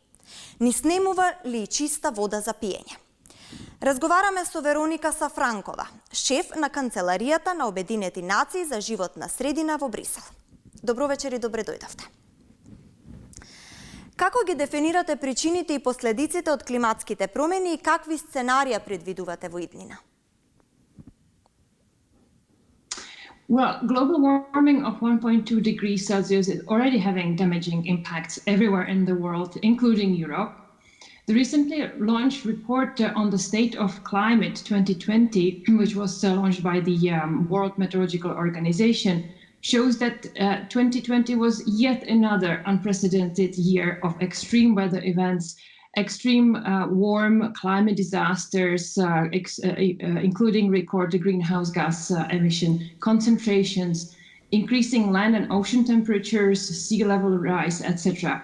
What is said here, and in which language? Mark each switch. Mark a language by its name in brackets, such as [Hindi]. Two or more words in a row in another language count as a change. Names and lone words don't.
[Macedonian] Ни снемува ли чиста вода за пиење? Разговараме со Вероника Сафранкова, шеф на Канцеларијата на Обединети нации за животна средина во Брисел. Добро вечер и добре дојдовте. Како ги дефинирате причините и последиците од климатските промени и какви сценарија предвидувате во иднина? [English] Well, global warming of 1.2 degrees Celsius is already having damaging impacts everywhere in the world, including Europe. The recently launched report on the state of climate 2020, which was launched by the World Meteorological Organization, shows that 2020 was yet another unprecedented year of extreme weather events, extreme warm climate disasters, including recorded greenhouse gas emission concentrations, increasing land and ocean temperatures, sea level rise, etc.